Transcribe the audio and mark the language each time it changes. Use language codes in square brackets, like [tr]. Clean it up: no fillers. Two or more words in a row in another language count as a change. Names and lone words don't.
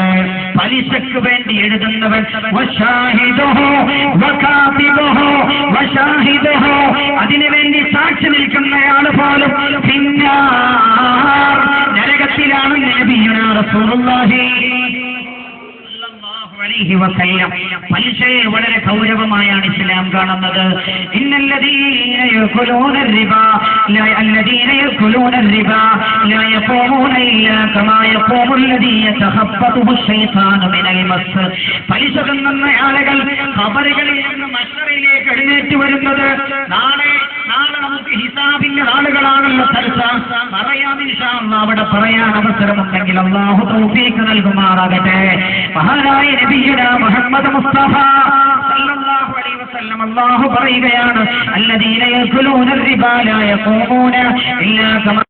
[ml] പലിശക്ക് വേണ്ടി എഴുതുന്നവൻ [ar] وشاهده وكاتبه وشاهده, [ml] അതിനു വേണ്ടി സാക്ഷി നിൽക്കുന്നയാൾ പോലും നരകത്തിലാണ് [ar] نبينا رسول الله عليه وسلم [ml] പലിശയെ വളരെ ഗൗരവമായാണ് ഇസ്ലാം കാണുന്നത്. [ar] إن الذين يأكلون الربا الذين يأكلون الربا لا يقومون إلا كما يقوم الذي يتخبطه الشيطان من المس. [ml] പലിശ തിന്നുന്ന ആളുകൾ ഖബറുകളിൽ നിന്ന് മഹ്ശറിലേക്ക് എഴുന്നേറ്റ് വരുന്നത് നാളെ നമുക്ക് ഹിസാബിന്റെ ആളുകളാണല്ലോ. പറയാം [ar] إن شاء الله. [ml] അവിടെ പറയാൻ അവസരമുണ്ടെങ്കിൽ അല്ലാഹു തൗഫീഖ് നൽകുമാറാകട്ടെ. [ar] മഹാനായ نبينا محمد مصطفى صلى الله عليه وسلم അല്ലാഹു പറയുകയാണ്, الذين يأكلون الربا لا يقومون إلا كما